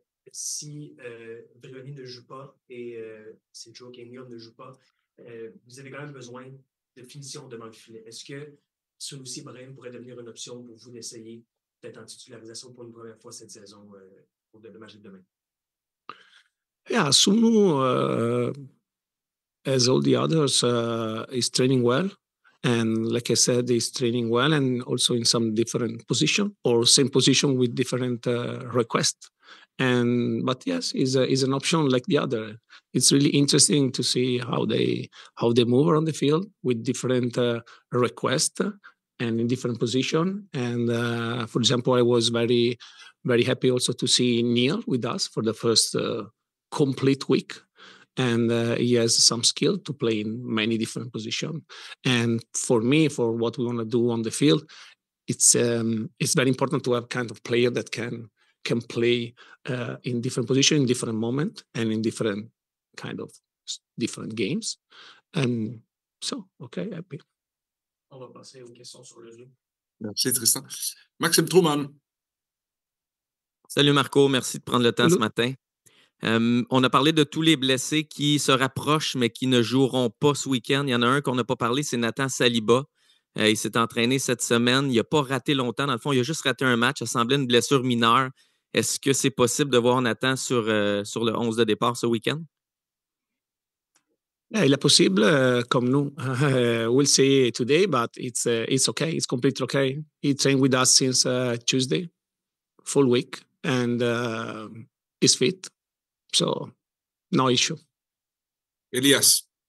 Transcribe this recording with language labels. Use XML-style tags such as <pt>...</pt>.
<fr>Si Brioni ne joue pas et si Joe Kenyon ne joue pas, vous avez quand même besoin de finition devant le filet. Est-ce que Sunusi Ibrahim pourrait devenir une option pour vous d'essayer peut-être en titularisation pour une première fois cette saison pour le match de demain?</fr> <en>Yeah, Sunu, as all the others, is training well. And like I said, he's training well and also in some different position or same position with different requests. But yes, is an option like the other. It's really interesting to see how they move around the field with different requests and in different position. And for example, I was very, very happy also to see Neil with us for the first complete week. And he has some skill to play in many different positions. And for me, for what we want to do on the field, it's very important to have kind of player that can play in different positions, in different moments, and in different kind of different games. And so, okay, happy.</en> <fr>On va passer aux questions sur le Zoom. Merci, Tristan. Maxime Truman. Salut Marco, merci de prendre le temps ce matin. On a parlé de tous les blessés qui se rapprochent, mais qui ne joueront pas ce week-end. Il y en a un qu'on n'a pas parlé, c'est Nathan Saliba. Il s'est entraîné cette semaine. Il n'a pas raté longtemps. Dans le fond, il a juste raté un match. Ça semblait une blessure mineure. Est-ce que c'est possible de voir Nathan sur le 11 de départ ce week-end? Yeah, il est possible, comme nous.</fr> <en>We'll see today, but it's okay. It's completely okay. He trained with us since Tuesday, full week, and is fit. So, no issue. Elias.</en>